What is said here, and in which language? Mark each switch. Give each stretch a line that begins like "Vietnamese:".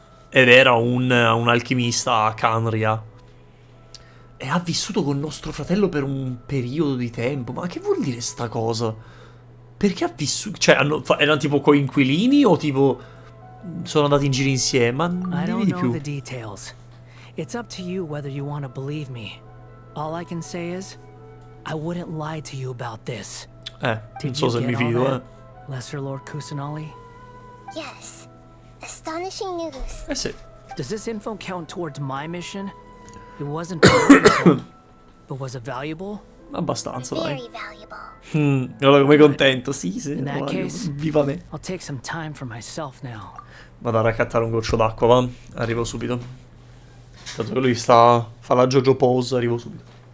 Italian: Ed era un alchimista a Canria. E ha vissuto con nostro fratello per un periodo di tempo. Ma che vuol dire sta cosa? Perché ha vissuto... Cioè, erano tipo coinquilini o tipo... Sono andati in giro insieme? Ma dimmi di più.
English: the details. It's up to you whether you want to believe me. All I can say is, I wouldn't lie to you about this.
Italian: Non so se mi fido,
English: Lesser Lord Kusanali? Yes. Astonishing news.
Italian: Sì.
English: Does this info count towards my mission? It wasn't valuable, but was it valuable?
Italian: Abbastanza, dai.
English: Very valuable.
Italian: Allora come contento, sì,
English: In that case,
Italian: viva me.
English: I'll take some time for myself now.
Italian: Vado a raccattare un goccio d'acqua, va? Arrivo subito. Tanto che lui fa la JoJo pose, arrivo subito.